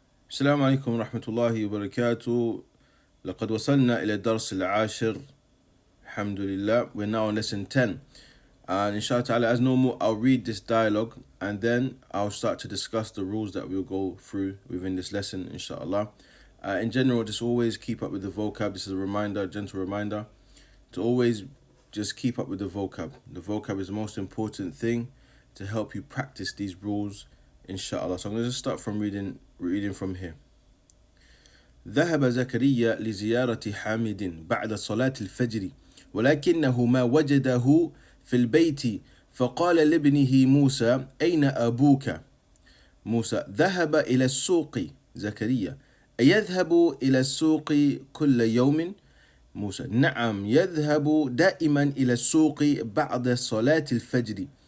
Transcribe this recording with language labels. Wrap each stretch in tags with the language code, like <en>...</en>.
<ar>السلام عليكم ورحمة الله وبركاته. لقد وصلنا إلى الدرس العاشر.</ar> <en>Alhamdulillah. We're now on lesson 10. And inshallah ta'ala, as normal, I'll read this dialogue and then I'll start to discuss the rules that we'll go through within this lesson, inshallah. In general, just always keep up with the vocab. This is a reminder, gentle reminder, to always just keep up with the vocab. The vocab is the most important thing to help you practice these rules, inshallah. So I'm going to just start from reading from here.</en> <ar>ذهب زكريا لزيارة حامد بعد صلاة الفجر ولكنه ما وجده في البيت فقال لابنه موسى أين أبوك؟ موسى ذهب إلى السوق. زكريا أيذهب إلى السوق كل يوم؟ موسى نعم يذهب دائما إلى السوق بعد صلاة الفجر.</ar>